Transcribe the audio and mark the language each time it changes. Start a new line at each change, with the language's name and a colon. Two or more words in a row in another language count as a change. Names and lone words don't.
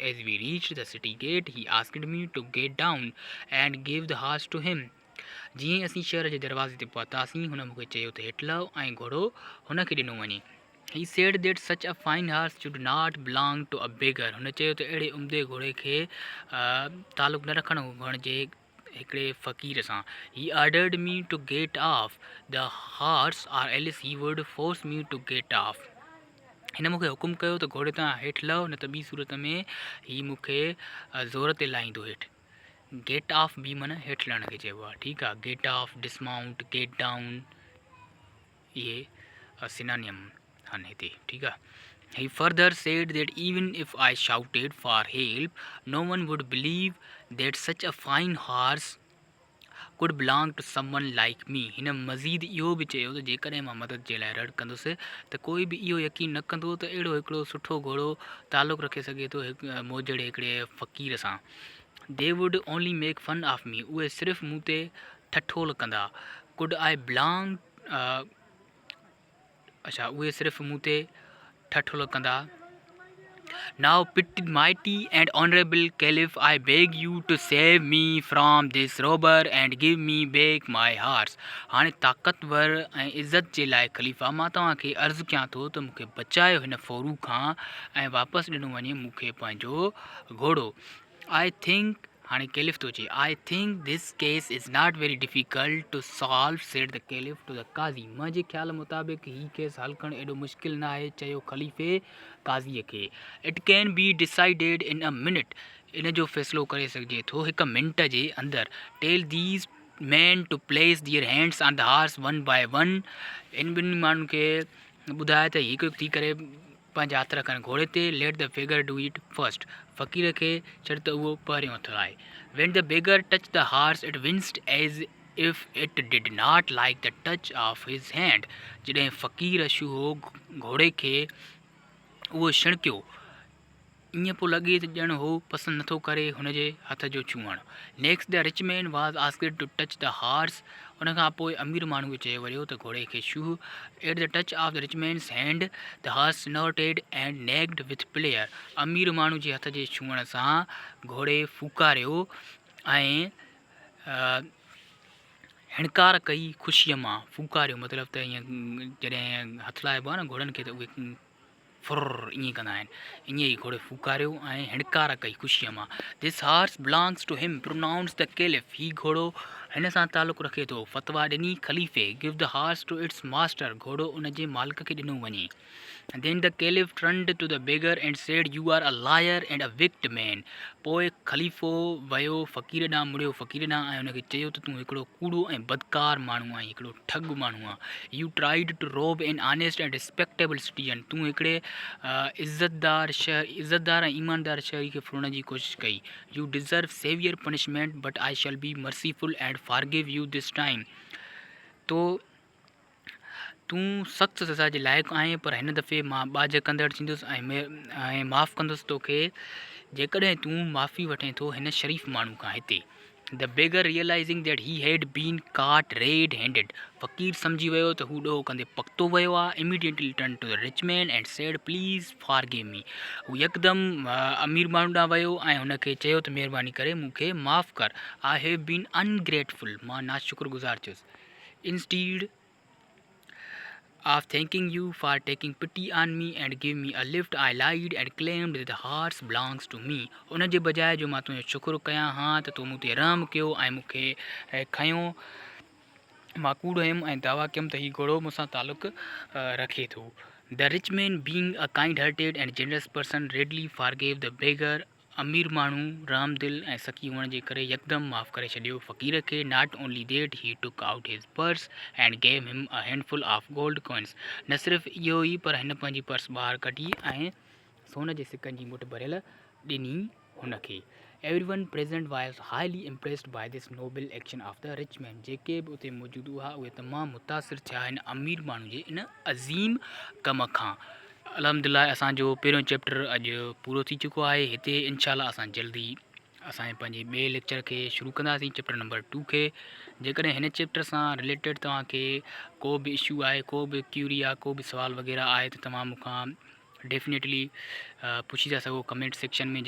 English: As we reach the city gate he asked me to get down and give the horse to him.
Sindhi: जीअं असीं शहर जे दरवाज़े ते पहुतासीं हुन मूंखे चयो त हेठि लहो ऐं घोड़ो हुनखे ॾिनो वञे।
English: He said that such a fine horse should not belong to a beggar.
Sindhi: हुन चयो त अहिड़े उम्दे घोड़े खे तालुक़ न रखणु घुरिजे हिकिड़े फ़क़ीर सां।
English: He ordered me to get off the horse or else he would force me to get off.
Sindhi: हिन मूंखे हुकुम कयो त घोड़े तां हेठि लहो, न त ॿी सूरत में हीउ मूंखे ज़ोर ते लाहींदो हेठि।
English: get off
Sindhi: बी माना हेठि लहण खे चइबो आहे, ठीकु आहे।
English: get off, dismount, get down,
Sindhi: इहे सिनोनिम आहिनि हिते, ठीकु आहे।
English: He further said that even if I shouted for help, no one would believe that such a fine horse could belong to someone like me.
Sindhi: हिन मज़ीद इहो बि चयो त जेकॾहिं मां मदद जे लाइ रड़ कंदुसि त कोई बि इहो यकीन न कंदो त अहिड़ो हिकिड़ो सुठो घोड़ो तालुक़ु रखे सघे थो मोजड़े हिकिड़े फ़क़ीर सां।
English: They would only make fun of me.
Sindhi: उहे सिर्फ़ु मूं ते ठठोल कंदा।
English: Could I belong
Sindhi: अच्छा उहे सिर्फ़ु मूं ते ठठोल कंदा।
English: Now, mighty and honorable Caliph, I beg you to save me from this robber and give me back my horse.
Sindhi: हाणे ताक़तवर ऐं इज़त जे लाइ ख़लीफ़ा, मां तव्हांखे अर्ज़ु कयां थो त मूंखे बचायो हिन फोरू खां ऐं वापसि ॾिनो वञे मूंखे पंहिंजो घोड़ो।
English: I think
Sindhi: हाणे कैलिफ थो चए,
English: I think this case is not very difficult to solve, said the caliph to the qazi.
Sindhi: मुंहिंजे ख़्याल मुताबिक़ हीउ केस हल करणु एॾो मुश्किल न आहे, चयो ख़लीफ़े क़ाज़ीअ खे।
English: It can be decided in a minute.
Sindhi: इन जो फ़ैसिलो करे सघिजे थो हिकु मिंट जे अंदरि।
English: Tell these men to place their hands on the horse one by one.
Sindhi: इन ॿिनि माण्हुनि खे ॿुधाए त हिकु हिकु थी करे पंहिंजा हथ रखनि घोड़े ते।
English: Let the beggar do it first.
Sindhi: फ़क़ीर खे चढ़ त उहो पहिरियों हथु लाहे।
English: When the beggar touched the horse, it winced as if it did not like the touch of his hand.
Sindhi: जॾहिं फ़क़ीर छू हो घोड़े खे उहो छिणकियो, ईअं पियो लॻे त ॼण हो पसंदि नथो करे हुनजे हथ जो छुअणु।
English: Next, the rich man was asked to touch the horse.
Sindhi: उन खां पोइ अमीर माण्हू खे चयो वियो त घोड़े खे छू।
English: At the touch of the rich man's hand, the horse snorted and neighed with pleasure.
Sindhi: अमीर माण्हू जे हथ जे छुअण सां घोड़े फूकारियो ऐं हिणकार कई ख़ुशीअ मां। फूकारियो मतिलबु त ईअं जॾहिं हथु लाइबो आहे न घोड़नि खे त उहे फुर ईअं कंदा आहिनि, ईअं ई घोड़े फूकारियो ऐं हिणकार कई ख़ुशीअ मां।
English: This horse belongs to him, pronounced the caliph.
Sindhi: ही घोड़ो हिन सां तालुक़ु रखे थो, फ़तवा ॾिनी ख़लीफ़े।
English: Give the horse to its master.
Sindhi: घोड़ो उन जे मालिक खे ॾिनो वञे।
English: Then the caliph turned to the beggar and said, You are a liar and a wicked man.
Sindhi: पोइ ख़लीफ़ो वियो फ़क़ीर ॾांहुं, मुड़ियो फ़क़ीर ॾांहुं ऐं हुनखे चयो त तूं हिकिड़ो कूड़ो ऐं बदकार माण्हू आहीं, हिकिड़ो ठग माण्हू आहे।
English: You tried to rob an honest and respectable citizen.
Sindhi: तूं हिकिड़े इज़तदार ऐं ईमानदार शहरी खे फुरण जी कोशिशि कई।
English: You deserve severe punishment, but I shall be merciful and forgive you this time.
Sindhi: तो तूं सख़्तु सज़ा जे लाइक़ु आहीं, पर हिन दफ़े मां बाज कंदड़ थींदुसि ऐं माफ़ु कंदुसि तोखे जेकॾहिं तूं माफ़ी वठें थो हिन शरीफ़ माण्हू खां हिते।
English: The beggar, realizing that he had been caught red-handed.
Sindhi: फ़क़ीर सम्झी वियो त हू ॾोह कंदे पकितो वियो आहे।
English: Immediately turned to the rich man and said, Please forgive me.
Sindhi: हू यकदमि अमीर माण्हू ॾांहुं वियो ऐं हुनखे चयो त महिरबानी करे मूंखे माफ़ु कर।
English: I have been ungrateful.
Sindhi: मां नाशुक्रगुज़ार थियुसि।
English: Instead of thanking you for taking pity on me and give me a lift, I lied and claimed that the horse belongs to me.
Sindhi: उन जे बजाए जो मां तुंहिंजो शुक्र कयां हा त तूं मूं ते रहम कयो ऐं मूंखे खयो, मां कूड़ हुयमि ऐं दावा कयमि त हीउ घोड़ो मूंसां तालुक़ु रखे थो।
English: The rich man, being a kind-hearted and generous person, readily forgave the beggar.
Sindhi: अमीर माण्हू रामदिल ऐं सखी हुअण जे करे यकदमि माफ़ु करे छॾियो फ़क़ीर खे।
English: Not only that, he took out his purse and gave him a handful of gold coins.
Sindhi: न सिर्फ़ु इहो ई, पर हिन पंहिंजी पर्स ॿाहिरि कढी ऐं सोन जे सिकनि जी मुठ भरियल ॾिनी हुनखे।
English: Everyone present was highly impressed by this noble action of the rich man.
Sindhi: जेके बि उते मौजूदु हुआ उहे तमामु मुतासिर थिया हिन अमीर माण्हू जे इन अज़ीम कम खां। अल्हम्दुलिल्लाह असांजो पहिरियों चैप्टर अॼु पूरो थी चुको आहे। हिते इंशाअल्लाह असां जल्दी असांजे पंहिंजे ॿिए लेक्चर खे शुरू कंदासीं,
English: chapter number
Sindhi: 2 खे। जेकॾहिं हिन चैप्टर सां रिलेटेड तव्हांखे को बि इशू आहे, को बि क्यूरी आहे, को बि सुवाल वग़ैरह आहे त तव्हां मूंखां डेफिनेटली पुछी था सघो
English: comment section
Sindhi: में।